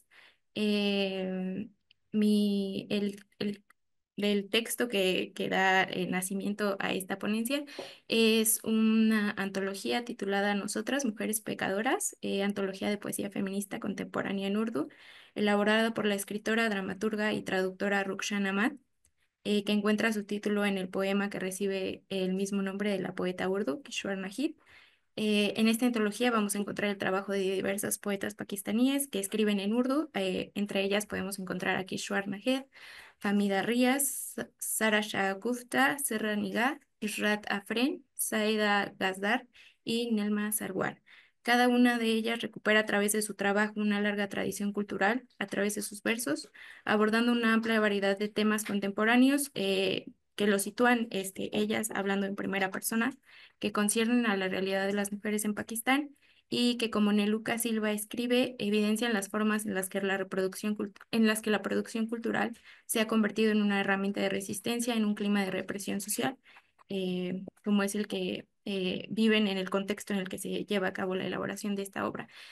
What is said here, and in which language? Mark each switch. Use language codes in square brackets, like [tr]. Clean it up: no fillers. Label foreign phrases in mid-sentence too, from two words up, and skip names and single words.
[es] Eh, el del texto que da nacimiento a esta ponencia es una antología titulada Nosotras, Mujeres Pecadoras, antología de poesía feminista contemporánea en urdu, elaborada por la escritora, dramaturga y traductora Rukhsana Ahmad, que encuentra su título en el poema que recibe el mismo nombre de la poeta urdu, Kishore Najib. En esta antología vamos a encontrar el trabajo de diversas poetas pakistaníes que escriben en urdu. Entre ellas podemos encontrar a Kishwar Nahed, Famida Riaz, Sara Shah Gupta, Serra Nigah, Ishrat Afren, Saeda Gazdar y Nelma Sarwar. Cada una de ellas recupera a través de su trabajo una larga tradición cultural, a través de sus versos, abordando una amplia variedad de temas contemporáneos que lo sitúan ellas hablando en primera persona que conciernen a la realidad de las mujeres en Pakistán y que, como Neluca Silva escribe, evidencian las formas en las que la producción cultural se ha convertido en una herramienta de resistencia en un clima de represión social, como es el que viven en el contexto en el que se lleva a cabo la elaboración de esta obra.